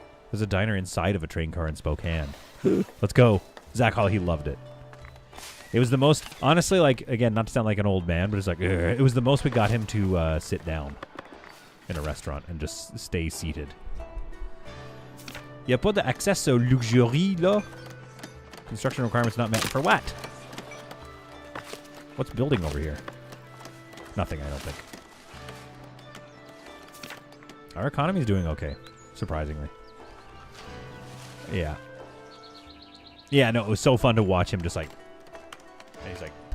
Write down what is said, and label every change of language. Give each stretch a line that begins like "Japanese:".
English: There's a diner inside of a train car in Spokane. Let's go. Zach Hall, he loved it. It was the most, honestly, like, again, not to sound like an old man, but it's like, it was the most we got him to sit down in a restaurant and just stay seated.
French: Y'a pas d'accès au luxury, là?
English: Construction requirements not met for what? What's building over here? Nothing, I don't think. Our economy's doing okay, surprisingly. Yeah. Yeah, no, it was so fun to watch him just like... And he's like...